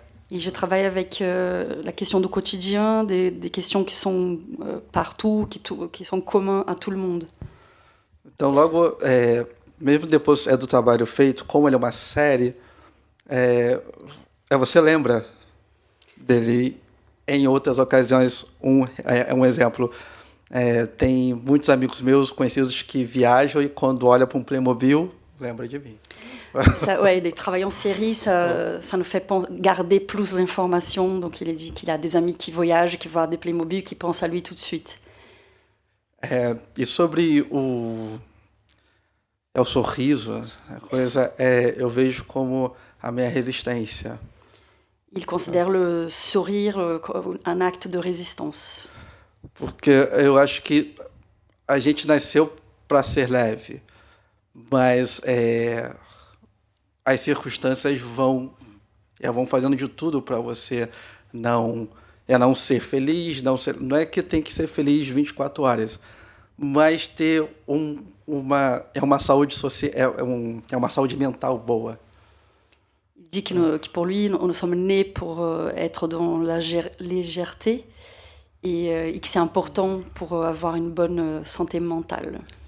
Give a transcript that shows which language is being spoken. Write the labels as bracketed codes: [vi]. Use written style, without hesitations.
[fr] Et je travaille avec la question du quotidien, des questions qui sont partout, qui sont communs à tout le monde. [pt] Então, logo, mesmo depois do trabalho feito, como ele é uma série, você lembra dele em outras ocasiões. Um exemplo, tem muitos amigos meus conhecidos que viajam e quando olham para um Playmobil, lembra de mim. [fr] Les travail en série, ça nous fait garder plus l'information. Donc, il a dit qu'il a des amis qui voyagent, qui voient des Playmobil, qui pensent à lui tout de suite. [pt] E sobre o sorriso, a coisa, eu vejo como a minha resistência. [fr] Il considère le sourire comme un acte de résistance. [pt] Porque eu acho que a gente nasceu para ser leve, mas as circunstâncias vão fazendo de tudo para você não ser feliz, não é que tem que ser feliz 24 horas, mas ter uma saúde social, uma saúde mental boa. [fr] Il dit que pour lui, nous sommes nés pour être dans la légèreté et que c'est important pour avoir une bonne santé mentale.